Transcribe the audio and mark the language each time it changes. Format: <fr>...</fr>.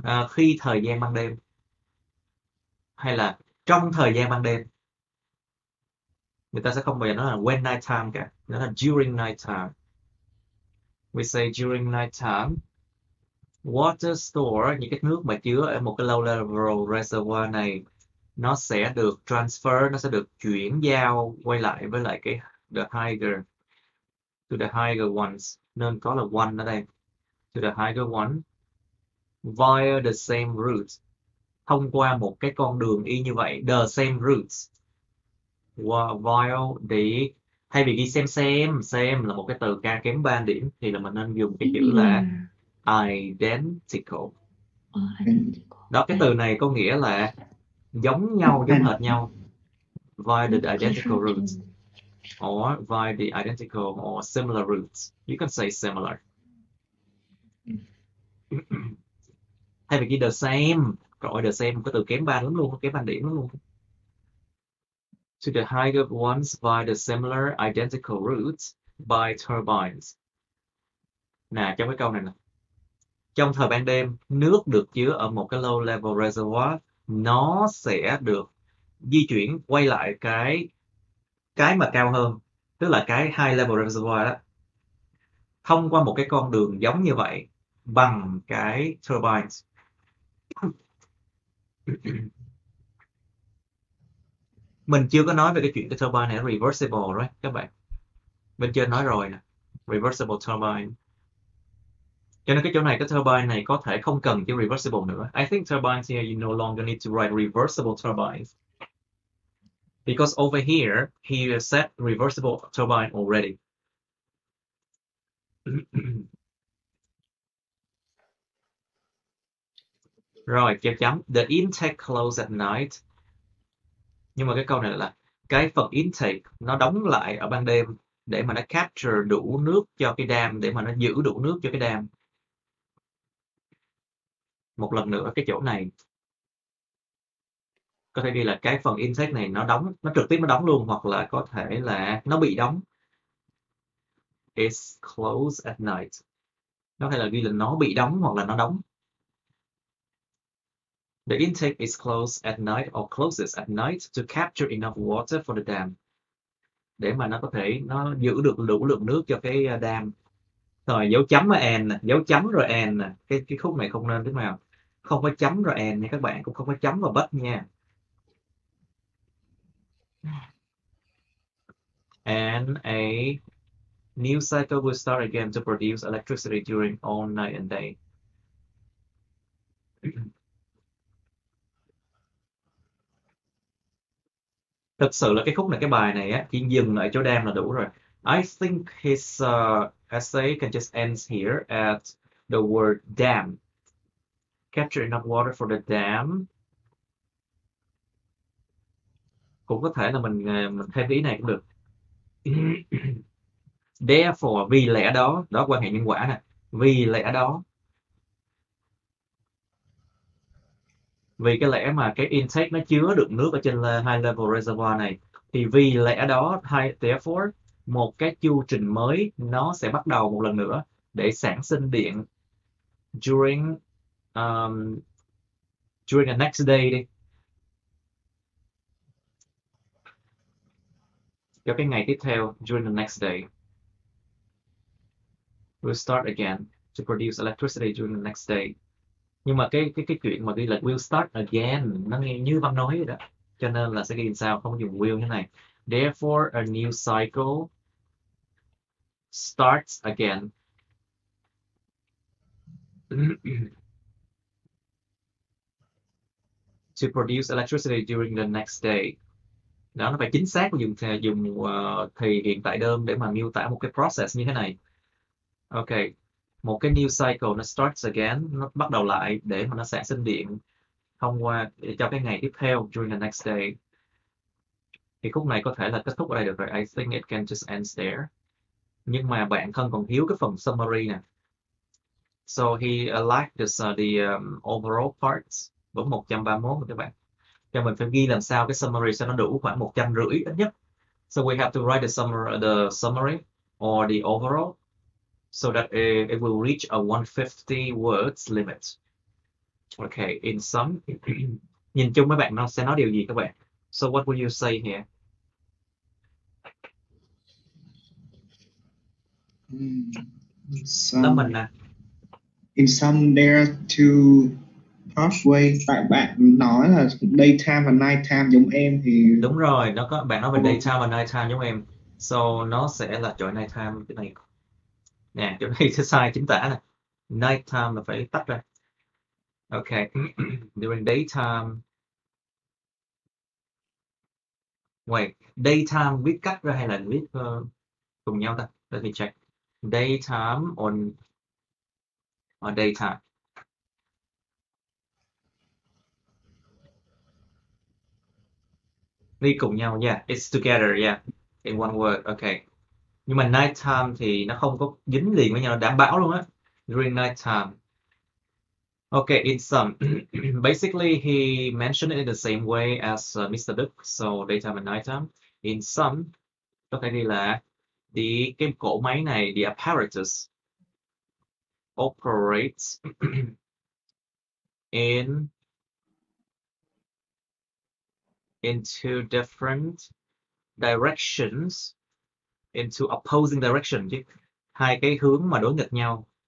<vi>Khi thời gian ban đêm. Hay là trong thời gian ban đêm. Người ta sẽ không bao giờ nói là</vi> <en>when night time</en> <vi>cả. Nó là</vi> <en>during night time. We say during night time. Water store,</en> <vi>những cái nước mà chứa ở một cái</vi> <en>low level reservoir</en> <vi>này, nó sẽ được transfer, nó sẽ được chuyển giao quay lại với lại cái</vi> <en>the higher, to the higher ones,</en> <vi>nên có là one ở đây,</vi> <en>to the higher one via the same route,</en> <vi>thông qua một cái con đường y như vậy,</vi> <en>the same routes, via the,</en> <vi>thay vì ghi xem là một cái từ ca kém 3 điểm thì là mình nên dùng cái chữ là identical. Đó, cái từ này có nghĩa là giống nhau, giống hệt nhau,</vi> <en>via the identical routes, or via the identical or similar routes. You can say similar.</en> <vi>Thay vì ghi</vi> <en>the same,</en> <vi>rồi the same cái từ kém 3 lắm luôn, kém 3 điểm lắm luôn.</vi> <en>To the higher ones by the similar identical routes by turbines.</en> <vi>Nè, trong cái câu này nè. Trong thời ban đêm, nước được chứa ở một cái low level reservoir, nó sẽ được di chuyển quay lại cái mà cao hơn, tức là cái high level reservoir đó, thông qua một cái con đường giống như vậy bằng cái turbines. Mình chưa có nói về cái chuyện cái turbine này reversible right các bạn. Bên trên nói rồi nè, reversible turbine. Cho nên cái chỗ này cái turbine này có thể không cần chữ reversible nữa.</vi> <en>I think turbines here you no longer need to write reversible turbines. Because over here he said reversible turbine already.</en> <vi>Rồi, chấm chấm.</vi> <en>The intake close at night.</en> <vi>Nhưng mà cái câu này là cái phần intake nó đóng lại ở ban đêm để mà nó capture đủ nước cho cái dam, để mà nó giữ đủ nước cho cái dam. Một lần nữa cái chỗ này có thể ghi là cái phần intake này nó đóng, nó trực tiếp nó đóng luôn, hoặc là có thể là nó bị đóng.</vi> <en>It's closed at night.</en> <vi>Nó có thể là ghi là nó bị đóng hoặc là nó đóng.</vi> <en>The intake is closed at night or closes at night to capture enough water for the dam.</en> <vi>Để mà nó có thể nó giữ được đủ lượng nước cho cái dam. Rồi dấu chấm ở and nè, dấu chấm rồi and nè. Cái khúc này không nên thế nào. Không có chấm rồi and nha các bạn, cũng không có chấm vào but nha.</vi> <en>And a new cycle will start again to produce electricity during all night and day.</en> <vi>Thực sự là cái khúc này, cái bài này á, chỉ dừng ở chỗ dam là đủ rồi.</vi> <en>I think his essay can just end here at the word dam. Capture enough water for the dam.</en> <vi>Cũng có thể là mình thêm ý này cũng được.</vi> <en>Therefore,</en> <vi>vì lẽ đó, đó quan hệ nhân quả nè. Vì lẽ đó. Vì cái lẽ mà cái intake nó chứa được nước ở trên high level reservoir này, thì vì lẽ đó, therefore, một cái chu trình mới nó sẽ bắt đầu một lần nữa để sản sinh điện</vi> <en>during During the next day</en> <vi>đi. Cho cái ngày tiếp theo,</vi> <en>during the next day. We'll start again to produce electricity during the next day.</en> <vi>Nhưng mà cái chuyện mà ghi là</vi> <en>we'll start again</en> <vi>nó nghe như Văn nói vậy đó. Cho nên là sẽ ghi sao, không có dùng will như này.</vi> <en>Therefore, a new cycle starts again. To produce electricity during the next day.</en> <vi>Đó, nó phải chính xác dùng thì hiện tại đơn để mà miêu tả một cái process như thế này. Ok, một cái</vi> <en>new cycle</en> <vi>nó</vi> <en>starts again,</en> <vi>nó bắt đầu lại để mà nó sản sinh điện thông qua cho cái ngày tiếp theo</vi> <en>during the next day.</en> <vi>Thì khúc này có thể là kết thúc ở đây được rồi.</vi> <en>I think it can just end there.</en> <vi>Nhưng mà bạn thân còn thiếu cái phần summary nè.</vi> <en>So he liked the overall parts.</en> <vi>Vẫn 131 rồi các bạn. Cho mình phải ghi làm sao cái summary cho nó đủ khoảng 150 ít nhất.</vi> <en>So we have to write the summary or the overall so that it will reach a 150 words limit. Okay, in sum,</en> <vi>nhìn chung mấy bạn nó sẽ nói điều gì các bạn?</vi> <en>So what will you say here?</en> <vi>Đó mình nè.</vi> <en>In sum, there are two pathways.</en> <vi>Tại bạn nói là daytime và nighttime giống em thì đúng rồi, nó có bạn nói về daytime và nighttime giống em.</vi> <en>So</en> <vi>nó sẽ là chỗ nighttime cái này. Nè, chỗ này sẽ sai chính tả nè. Nighttime là phải tách ra.</vi> <en>Okay, during daytime. Wait,</en> <vi>daytime viết cắt ra hay là viết cùng nhau ta?</vi> <en>Let me check. Daytime on daytime.</en> <vi>Đi cùng nhau,</vi> <en>yeah, it's together, yeah, in one word, okay.</en> <vi>Nhưng mà nighttime thì nó không có dính liền với nhau, đảm bảo luôn á.</vi> <en>During nighttime. Okay, in sum, basically he mentioned it in the same way as Mr. Đức, so daytime and nighttime. In sum,</en> <vi>có thể ghi là cái cỗ máy này,</vi> <en>the apparatus operates in two different directions, into opposing direction</en> <vi>chứ, hai cái hướng mà đối nghịch nhau.</vi>